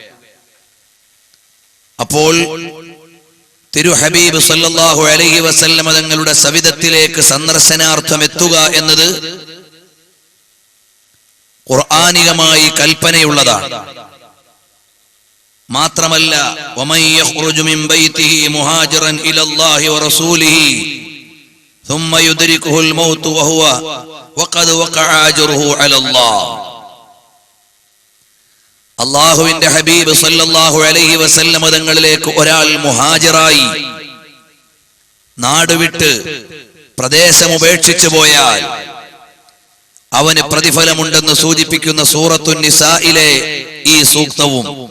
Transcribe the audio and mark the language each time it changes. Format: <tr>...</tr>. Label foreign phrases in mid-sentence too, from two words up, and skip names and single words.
<ml>അപ്പോൾ തിരു ഹബീബ്</ml> <ar>صلى الله عليه وسلم</ar> <ml>തങ്ങളുടെ സവിധത്തിലേക്ക് സന്ദർശനാർത്ഥം എത്തുക എന്നത് ഖുർആനികമായി കൽപ്പനയുള്ളതാണ്.</ml> <ar>മാത്രമല്ല ومن يخرج من بيته مهاجرا إلى الله ورسوله ثم يدركه الموت وهو وقد وقع أجره على الله.</ar> <ml>അല്ലാഹുവിന്റെ ഹബീബ്</ml> <ar>صلى الله عليه وسلم</ar> <ml>തങ്ങളിലേക്ക് ഒരാൾ മുഹാജിറായി നാടുവിട്ട് പ്രദേശം ഉപേക്ഷിച്ചു പോയാൽ അവന് പ്രതിഫലമുണ്ടെന്ന് സൂചിപ്പിക്കുന്ന സൂറത്തുൻ നിസായിലെ ഈ സൂക്തവും</ml>